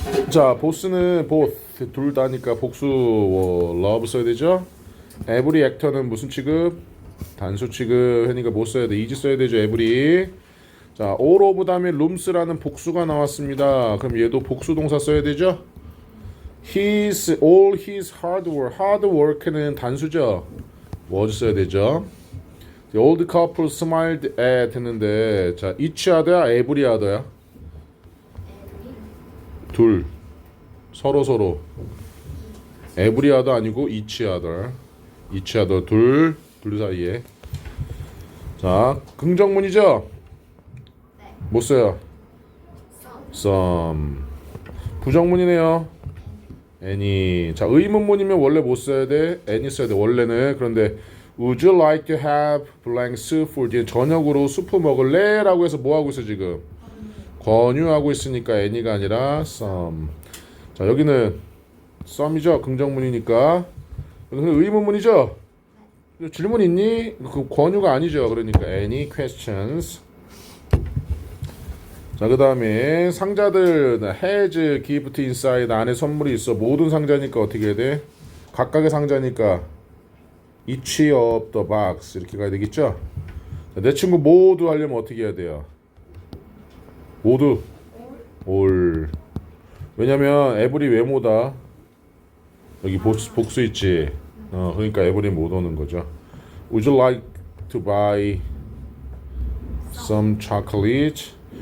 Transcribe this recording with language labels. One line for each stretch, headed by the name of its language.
Korean: 자, 보스는 both 둘 다니까 복수 love 써야 되죠. every actor는 무슨 취급? 단수 취급. 하니까 뭐 써야 돼? is 써야 되죠. every. 자, all of 다음에 rooms라는 복수가 나왔습니다. 그럼 얘도 복수 동사 써야 되죠. all his hard work는 단수죠. was 써야 되죠.
English: The old couple smiled at
Korean: 했는데 자,
English: each other야 every other야?
Korean: 둘 서로 every other 아니고 each other 둘 사이에. 자, 긍정문이죠. 뭐 써요? some. 부정문이네요. any. 자, 의문문이면 원래 뭐 써야 돼? any 써야 돼 원래는.
English: 그런데 would you like to have blank soup for dinner?
Korean: 저녁으로 수프 먹을래? 라고 해서 뭐 하고 있어 지금? 권유하고 있으니까 any가 아니라 some. 자, 여기는 some이죠. 긍정문이니까. 여기는 의문문이죠. 질문 있니? 그 권유가 아니죠.
English: 그러니까 any questions.
Korean: 자, 그 다음에 상자들
English: has gift inside
Korean: 안에 선물이 있어. 모든 상자니까 어떻게 해야 돼? 각각의 상자니까
English: each of the box
Korean: 이렇게 가야 되겠죠? 자, 내 친구 모두 하려면 어떻게 해야 돼요? 모두 all. 왜냐면 every 외모다. 여기 복수 있지. 그러니까 every 못 오는 거죠.
English: Would you like to buy some chocolate?